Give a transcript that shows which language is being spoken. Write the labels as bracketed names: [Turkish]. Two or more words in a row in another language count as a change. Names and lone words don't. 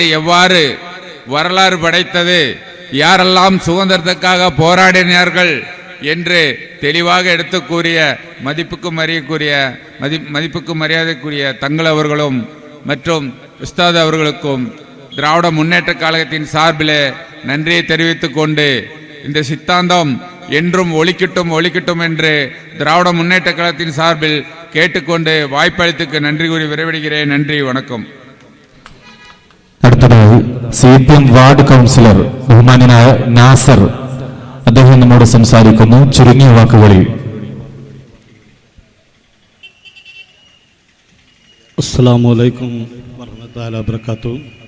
[Tamil] எவ்வாறு வரலாறு படைத்தது, யாரெல்லாம் சுதந்திரத்துக்காக போராடினார்கள் என்று தெளிவாக எடுத்து கூறிய மதிப்புக்கும் மரியாதைக்குரிய தங்கள் அவர்களும் மற்றும் உஸ்தாத் அவர்களுக்கும் திராவிட முன்னேற்ற கழகத்தின் சார்பிலே நன்றியை தெரிவித்துக் கொண்டு இந்த சித்தாந்தம் என்றும் ஒழிக்கட்டும் என்று திராவிட முன்னேற்ற கழகத்தின் சார்பில் கேட்டுக்கொண்டு வாய்ப்பளித்துக்கு நன்றி கூறி விரைவிடுகிறேன். நன்றி, வணக்கம். [Malayalam] അടുത്തതായി CPM വാർഡ് കൗൺസിലർ ബഹുമാന്യനായ നാസർ അദ്ദേഹം നമ്മോട് സംസാരിക്കുന്നു ചുരുങ്ങിയ വാക്കുകളിൽ. [Arabic] السلام عليكم ورحمة الله وبركاته.